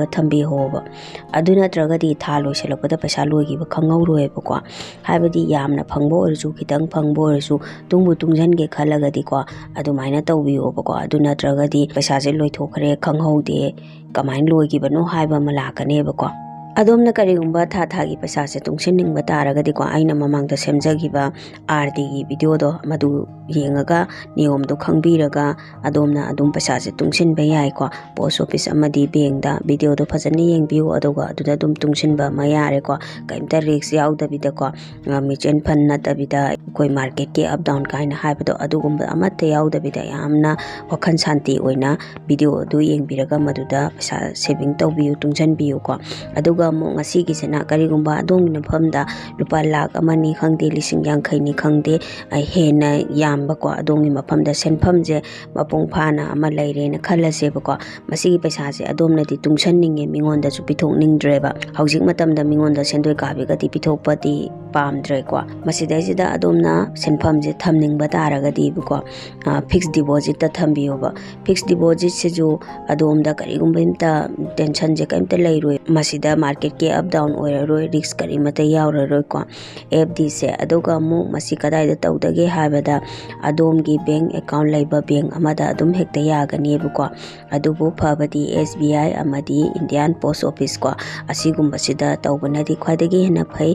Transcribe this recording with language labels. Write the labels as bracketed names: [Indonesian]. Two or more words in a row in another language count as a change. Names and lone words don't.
[Manipuri] ꯊꯝꯕꯤꯍꯧꯕ ꯑꯗꯨ ꯅꯠꯇ꯭ꯔꯒꯗꯤ ꯊꯥ ꯂꯣꯏꯁꯤꯜꯂꯛꯄꯗ ꯄꯩꯁꯥ ꯂꯣꯏꯈꯤꯕ ꯈꯪꯍꯧꯔꯣꯏꯕꯀꯣ ꯍꯥꯏꯕꯗꯤ ꯌꯥꯝꯅ ꯐꯪꯕ ꯑꯣꯏꯔꯁꯨ ꯈꯤꯇꯪ ꯐꯪꯕ ꯑꯣꯏꯔꯁꯨ ꯇꯨꯡꯁꯤꯟꯒꯦ ꯈꯜꯂꯒꯗꯤꯀꯣ ꯑꯗꯨꯃꯥꯏꯅ ꯇꯧꯕꯤꯌꯣꯕꯀꯣ ꯑꯗꯨ ꯅꯠꯇ꯭ꯔꯒꯗꯤ ꯄꯩꯁꯥꯁꯦ ꯂꯣꯏꯊꯣꯛꯈ꯭ꯔꯦ ꯈꯪꯍꯧꯗꯦ ꯀꯃꯥꯏꯅ ꯂꯣꯏꯈꯤꯕꯅꯣ ꯍꯥꯏꯕ ꯑꯃ ꯂꯥꯛꯀꯅꯦꯕꯀꯣ ꯑꯗꯣꯝꯅ ꯀꯔꯤꯒꯨꯝꯕ ꯊꯥꯒꯤ ꯄꯩꯁꯥꯁꯦ ꯇꯨꯡꯁꯤꯟꯅꯤꯡꯕ ꯇꯥꯔꯒꯗꯤꯀꯣ ꯑꯩꯅ ꯃꯃꯥꯡꯗ ꯁꯦꯝꯖꯈꯤꯕ RDꯒꯤ ꯚꯤꯗꯤꯑꯣꯗꯣ ꯃꯗꯨ ꯌꯦꯡꯉꯒ ꯅꯤꯌꯣꯝꯗꯣ ꯈꯪꯕꯤꯔꯒ ꯑꯗꯣꯝꯅ ꯑꯗꯨꯝ ꯄꯩꯁꯥꯁꯦ ꯇꯨꯡꯁꯤꯟꯕ ꯌꯥꯏꯀꯣ ꯄꯣꯁ ꯑꯣꯐꯤꯁ ꯑꯃꯗꯤ ꯕꯦꯡꯗ ꯚꯤꯗꯤꯑꯣꯗꯣ ꯐꯖꯅ ꯌꯦꯡꯕꯤꯌꯨ ꯑꯗꯨꯒ ꯑꯗꯨꯗ ꯑꯗꯨꯝ ꯇꯨꯡꯁꯤꯟꯕ ꯑꯃ ꯌꯥꯔꯦꯀꯣ ꯀꯩꯝꯇ ꯔꯤꯛꯁ ꯌꯥꯎꯗꯕꯤꯗꯀꯣ [English] mutual fund [Manipuri] नतबिदा कोई मार्केट के [English] up down [Manipuri] काइन हाइबदो अदुगुम्बा अमत्ते याउदबिदा यामना वखन शांति ओइना वीडियो अदु येंबिरगा मदुदा पैसा सेविंग तौबियु तुंजनबियु को अदुगा मो ngasigisena करिगुम्बा अदोंनि नफमदा लुपा लाख अमनि खंगदे लिसिंग यांखैनि खंगदे हेना यामबको अदोंनि मफमदा सेनफमजे मपुंग फाना अमा लैरेना खल्लसेबको मसिगी पैसासे अदोमनदि तुंगसननिंगे मिंगोंदासु पिथोकनिंगद्रेबा हौजिक मतमदा मिंगोंदा सेंदोय काबिगदि पिथोकपदि पामद्रेको मसिदैसिदा अदोमना सेनफमजे थमनिंगबा तारगदिबको [English] fix deposit [Manipuri] ता थंबियोबा [English] fix deposit [Manipuri] सेजु अदोमदा करिगुम्बा इमता टेंशन जे कइमता लैरोय मसिदा मार्केट के [English] up down [Manipuri] ओइररोय रिस्क करिमता यावररोयको FD से अदुगा मु मसि कदाइदा तौदगे हाबदा अदोमगी [English] bank account [Manipuri] लैबा बैंक अमदा अदुम हेक्ता यागनिबको अदुबु फबदी SBI अमदी इंडियन पोस्ट ऑफिस को असिगुम्बसिदा तौबनदि ख्वाइदगी हेना फै